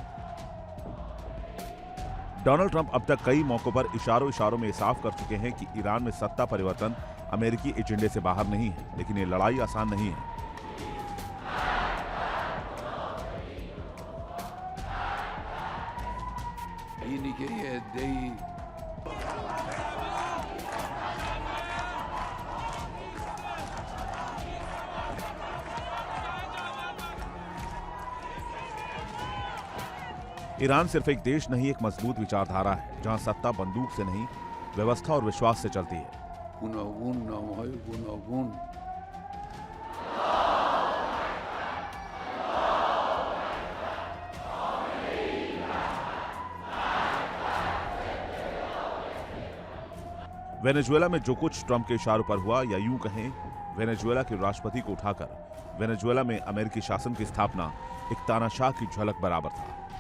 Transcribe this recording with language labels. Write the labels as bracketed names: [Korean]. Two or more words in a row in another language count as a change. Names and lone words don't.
[Hindi] डोनाल्ड ट्रंप अब तक कई मौकों पर इशारों में साफ कर चुके हैं कि ईरान में सत्ता परिवर्तन अमेरिकी एजेंडे से बाहर नहीं है, लेकिन ये लड़ाई आसान नहीं है। [Persian] اینی که یه عده‌ای [Hindi] ईरान सिर्फ एक देश नहीं, एक मजबूत विचारधारा है, जहां सत्ता बंदूक से नहीं, व्यवस्था और विश्वास से चलती है। [Persian] گوناگون نامه‌های گوناگون [Hindi] वेनेजुएला में जो कुछ ट्रंप के इशारों पर हुआ, या यूं कहें वेनेजुएला के राष्ट्रपति को उठाकर वेनेजुएला में अमेरिकी शासन की स्थापना एक तानाशाह की झलक बराबर था।